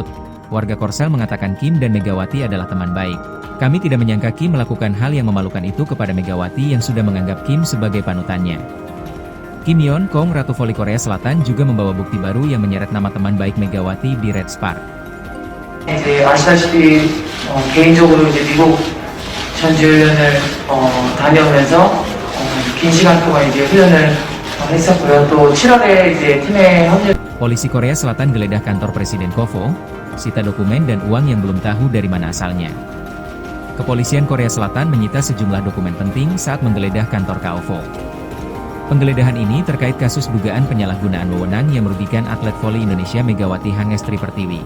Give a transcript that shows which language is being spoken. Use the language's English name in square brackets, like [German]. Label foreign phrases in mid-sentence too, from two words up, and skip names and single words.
[Indonesian] Warga Korsel mengatakan Kim dan Megawati adalah teman baik. Kami tidak menyangka Kim melakukan hal yang memalukan itu kepada Megawati yang sudah menganggap Kim sebagai panutannya. Kim Yeon-kong Ratu Voli Korea Selatan juga membawa bukti baru yang menyeret nama teman baik Megawati di Red Sparks. [Korean] 개인적으로 미국 전지훈련을 다녀오면서 긴 시간 동안 훈련을 했었고요. 또 7월에 팀에 합류. [Indonesian] Polisi Korea Selatan geledah kantor Presiden KOFO, sita dokumen dan uang yang belum tahu dari mana asalnya. Kepolisian Korea Selatan menyita sejumlah dokumen penting saat menggeledah kantor KOFO. Penggeledahan ini terkait kasus dugaan penyalahgunaan wewenang yang merugikan atlet voli Indonesia Megawati Hang Estri Pertiwi.